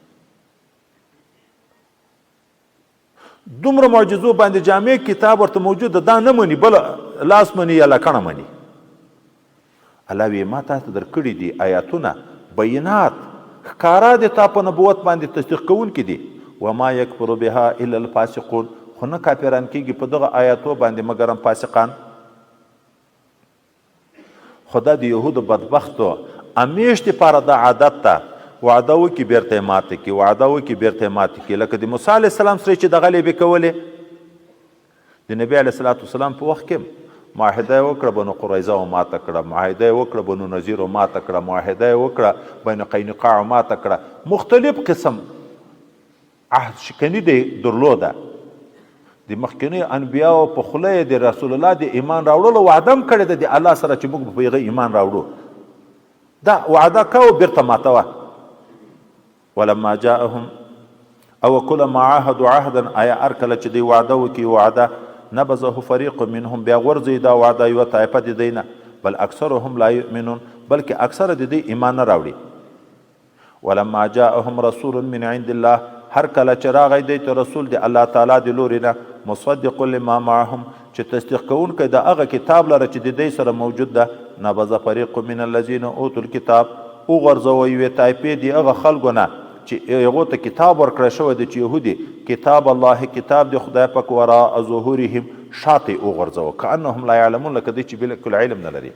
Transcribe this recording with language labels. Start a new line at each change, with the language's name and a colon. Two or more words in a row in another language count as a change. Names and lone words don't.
Pashto: دومره معجزو باندې جامع کتاب ورته موجود ده، دا نه مني بل لاس مني یا لکڼه مني. الله وی ما تاسو ته درکړي دي آیاتونه بینات ښکارا د تا په نبوت باندې تصدیق کوونکي دي.
Arabic: وما یکفر بها الا الفاسقون،
Pashto: خو نه کافران کېږي په دغه آیاتو باندې مګر هم فاسقان. خدا د یهودو بدبختو همیش دپاره دا عادت ته وعده وکړي بیرته یې ماته کړي، وعده وکړي بیرته یې ماته کړي. لکه د موسی علیه السلام سره چې دغه لیبې کولې، د نبي
Arabic: علیه الصلاة والسلام
Pashto: په وخت کې معاهده یې وکړه بنو قریظه و ماته کړه، معاهده یې وکړه بنو نذیر و ماته کړه، معاهده یې وکړه بنو قینقاع و ماته کړه. مختلف قسم عهد شکني دی درلوده. د مخکنیو انبیاو په خوله یې د رسول الله د ایمان راوړلو وعده هم کړې ده د الله سره چې موږ به په هغه ایمان راوړو. دا وعده کوو بیرته ماتوه.
Arabic: ولما جاءهم او كلما عاهدوا عهدا،
Pashto: آیا هر کله چې دوی وعده وکړي وعده
Arabic: نبذه فریق منهم،
Pashto: بیا غورځوي دا وعده یوه طایفه د دوی نه.
Arabic: بل اکثرهم لا یؤمنون،
Pashto: بلکې اکثره د دوی ایمان نه راوړي.
Arabic: ولما جاءهم رسول من عند الله،
Pashto: هر کله چې راغی دی ته رسول د الله تعالی د لورې نه
Arabic: مصدق لما معهم،
Pashto: چې تصدیق کوونکی د هغه کتاب لره چې د دوی سره موجود ده.
Arabic: نبذ فریق من الذین اوتوا الکتاب،
Pashto: وغورځوه یوې طایفې د هغه خلکو نه چې هغو ته کتاب ورکړی شوی دی چې یهودي، کتاب الله، کتاب د خدای پاک
Arabic: وراء ظهورهم،
Pashto: شاته یې وغورځوه
Arabic: کانهم لا یعلمون،
Pashto: لکه دوی چې بالکل علم نه لري.